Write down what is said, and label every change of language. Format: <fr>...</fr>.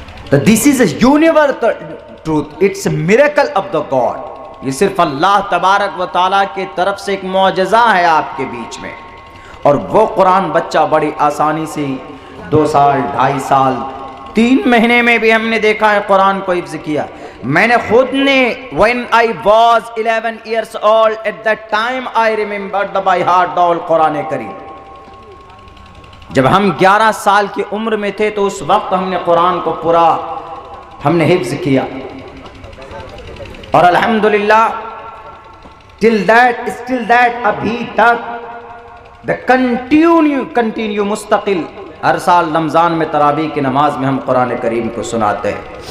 <en>तो this is a universal truth, it's a miracle of the God.</en> <hi>ये सिर्फ अल्लाह तबारक व ताला की तरफ से एक मौजज़ा है आपके बीच में। और वो कुरान बच्चा बड़ी आसानी से 2 साल, 2.5 साल, 3 महीने में भी हमने देखा है कुरान को हिफ्ज़ किया। मैंने खुद ने</hi> <en>when I was 11 years old at that time I remembered the by heart the whole Quran करीम।</en> <hi>जब हम 11 साल की उम्र में थे तो उस वक्त हमने कुरान को पूरा हमने हिफ्ज किया, और अल्हम्दुलिल्लाह</hi> <en>still that</en> <hi>अभी तक द कंटिन्यू मुस्तकिल हर साल रमज़ान में तरावी की नमाज में हम कुरान करीम को सुनाते हैं।</hi>